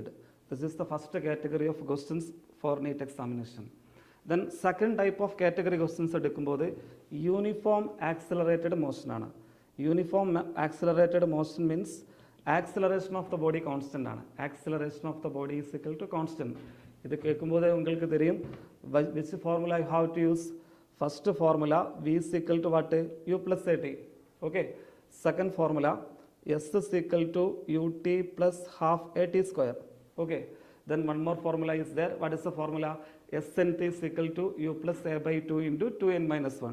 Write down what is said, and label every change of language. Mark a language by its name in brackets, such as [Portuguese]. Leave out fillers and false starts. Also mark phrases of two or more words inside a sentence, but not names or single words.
[English] This is the first category of questions for NEET examination. Then second type of category questions എടുക്കുമ്പോൾ uniform accelerated motion ആണ്. Uniform accelerated motion means acceleration of the body constant ആണ്. Acceleration of the body is equal to constant. [Malayalam] ഇത് കേൾക്കുമ്പോൾ [Tamil] உங்களுக்கு தெரியும் [English] which formula you have to use. First formula v is equal to what? U plus at. Okay. Second formula s is equal to ut plus half at square. Okay. Then one more formula is there. What is the formula? Snt is equal to u plus a by 2 into 2n minus 1.